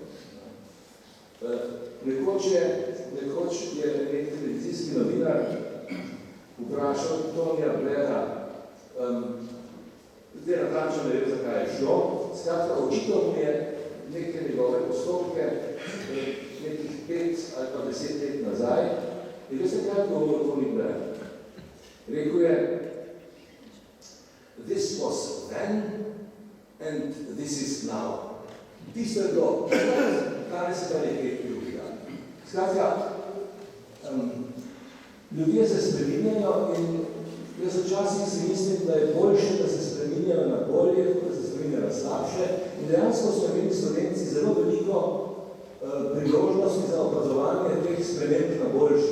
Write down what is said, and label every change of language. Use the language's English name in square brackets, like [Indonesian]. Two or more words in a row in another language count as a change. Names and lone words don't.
[Slovenian] Nekoč je nek televizijski novinar vprašal Tonija Blaira, zdaj natančno ne vem, zakaj je šlo, skratka, očital mu je neke njegove postopke, nekih 5 ali pa 10 let nazaj, in veste, kaj je govoril Tony Blair? Rekel je, [English] this was then and this is now. [Slovenian] Tisto je bilo, danes je pa nekaj drugega. Skratka, ljudje se spreminjajo in jaz včasih si mislim, da je boljše, da se spreminjajo na bolje, da se spreminjajo na slabše. In dejansko smo imeli Slovenci zelo veliko priložnosti za opazovanje teh sprememb na boljše.